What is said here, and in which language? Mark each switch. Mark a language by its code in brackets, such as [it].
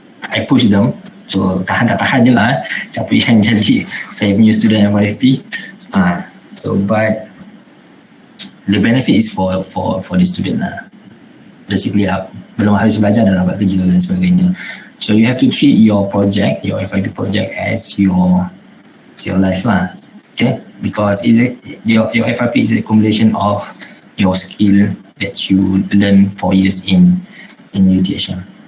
[en] I push them, so [ms] tahan je lah siapa yang jadi saya punya student FYP. [en] So but the benefit is for the student lah. [ms] Basically belum habis belajar dah dapat kerja dan sebagainya. [en] So you have to treat your project, your FYP project as your life lah. Okay, because your FYP is a accumulation of your skill that you learn 4 years in UTHM.